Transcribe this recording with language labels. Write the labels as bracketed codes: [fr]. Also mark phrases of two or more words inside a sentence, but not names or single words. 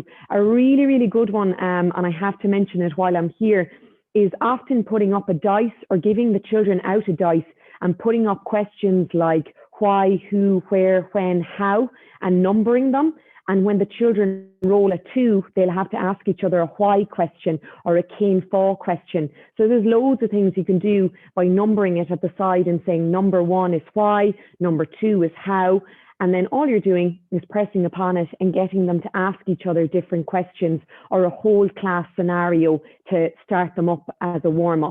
[en] A really, really good one, and I have to mention it while I'm here, is often putting up a dice or giving the children out a dice and putting up questions like why, who, where, when, how, and numbering them. And when the children roll a 2, they'll have to ask each other a why question or a [ga] cén fá [en] question. So there's loads of things you can do by numbering it at the side and saying number 1 is why, number 2 is how. And then all you're doing is pressing upon it and getting them to ask each other different questions or a whole class scenario to start them up as a warm-up.